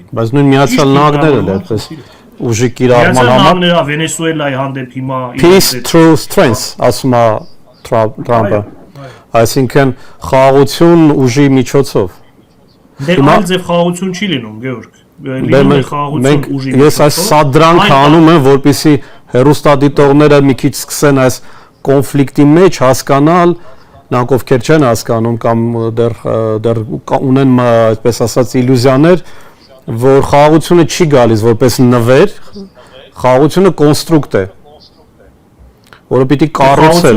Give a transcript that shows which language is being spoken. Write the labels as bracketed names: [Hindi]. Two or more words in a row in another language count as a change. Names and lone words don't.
[Armenian] Բայց նույն Միացյալ Նահանգները էլ այդպես ուժի կիրառման համար Վենեսուելայի հանդեպ հիմա [English] peace through strength [Armenian] ասում է Թրամփը, այսինքն խաղաղություն ուժի միջոցով։ Դե այլ ձև խաղաղություն չի լինում, Գեորգ։ Լինում է խաղաղություն ուժի միջոցով։ Ես այս սադրանք անում եմ, որպեսզի հերոստատիտողները մի քիչ սկսեն այս կոնֆլիկտի մեջ հասկանալ, նրանք ովքեր չեն հասկանում կամ դեռ ունեն այսպես ասած իլյուզիաներ, որ խաղաղությունը չի գալիս որպես նվեր, խաղաղությունը կոնստրուկտ է, որը պիտի կառուցել։